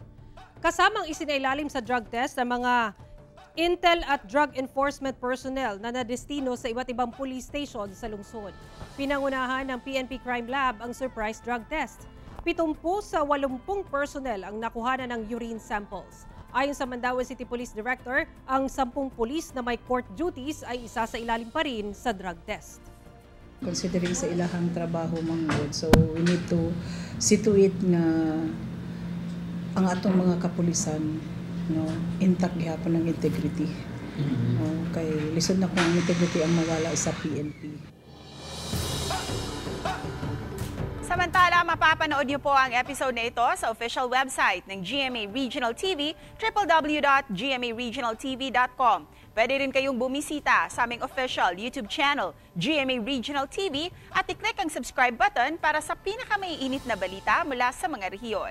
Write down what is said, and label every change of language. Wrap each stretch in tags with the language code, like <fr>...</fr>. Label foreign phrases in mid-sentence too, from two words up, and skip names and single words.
<tl>Kasamang isinailalim sa drug test ang mga Intel at</tl> <en>Drug Enforcement personnel</en> <tl>na nadestino sa iba't ibang police station sa lungsod. Pinangunahan ng PNP Crime Lab ang</tl> <en>surprise drug test.</en> <tl>70 sa 80 personnel ang nakuhanan ng</tl> <en>urine samples.</en> <tl>Ayon sa Mandaue City Police Director, ang 10 pulis na may</tl> <en>court duties</en> <tl>ay isa sa ilalim pa rin sa</tl> <en>drug test.</en> <ceb>Considering sa ilahang trabaho manggod,</ceb> <en>so we need to situate</en> <ceb>nga ang atong mga kapulisan intact gihapon ng integrity. Kay lisod na kung ang integrity ang mawala sa PNP.</ceb> <tl>Samantala, mapapanood niyo po ang episode na ito sa</tl> <en>official website</en> <tl>ng GMA Regional TV, www.gmaregionaltv.com. Pwede rin kayong bumisita sa aming</tl> <en>official YouTube channel,</en> <tl>GMA Regional TV, at i-click ang</tl> <en>subscribe button</en> <tl>para sa pinakamaiinit na balita mula sa mga rehiyon.</tl>